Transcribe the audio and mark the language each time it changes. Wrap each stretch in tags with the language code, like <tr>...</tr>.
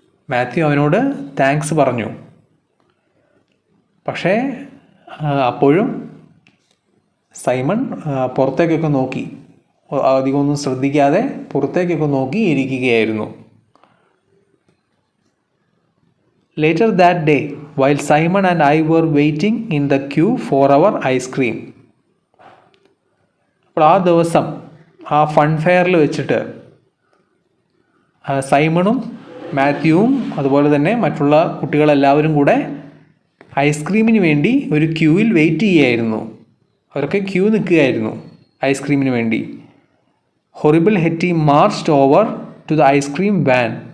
<ml>മാത്യു അവനോട് താങ്ക്സ് പറഞ്ഞു. പക്ഷേ അപ്പോഴും സൈമൺ പുറത്തേക്കൊക്കെ നോക്കി, അധികമൊന്നും ശ്രദ്ധിക്കാതെ പുറത്തേക്കൊക്കെ നോക്കി ഇരിക്കുകയായിരുന്നു.</ml> <en>Later that day, while Simon and I were waiting in the queue for our ice cream.</en> <ml>അപ്പോൾ ആ ദിവസം ആ ഫൺ ഫെയറിൽ വെച്ചിട്ട് സൈമണും മാത്യുവും അതുപോലെ തന്നെ മറ്റുള്ള കുട്ടികളെല്ലാവരും കൂടെ ഐസ്ക്രീമിന് വേണ്ടി ഒരു ക്യൂവിൽ വെയിറ്റ് ചെയ്യുകയായിരുന്നു. അവരൊക്കെ ക്യൂ നിൽക്കുകയായിരുന്നു ഐസ്ക്രീമിന് വേണ്ടി.</ml> <en>Horrible Hetty marched over to the ice cream van.</en>